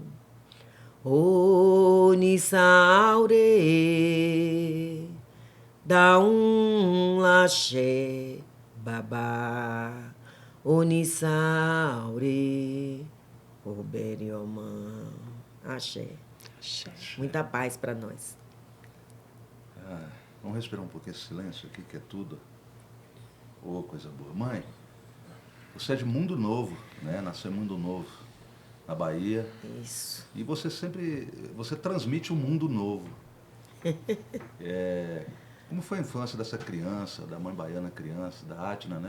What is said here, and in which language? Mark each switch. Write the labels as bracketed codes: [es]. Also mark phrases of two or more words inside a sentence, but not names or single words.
[pt] Onissaure, dá um axé, babá. [yo] Onissaure, obeliomã. Axé. [pt] Muita paz para nós. Vamos respirar um pouquinho esse silêncio aqui, que é tudo. Ô, coisa boa. Mãe, você é de Mundo Novo, né? Nasceu em Mundo Novo, na Bahia. Isso. E você transmite um mundo novo. Como foi a infância dessa criança, da mãe baiana criança, da Atna, né?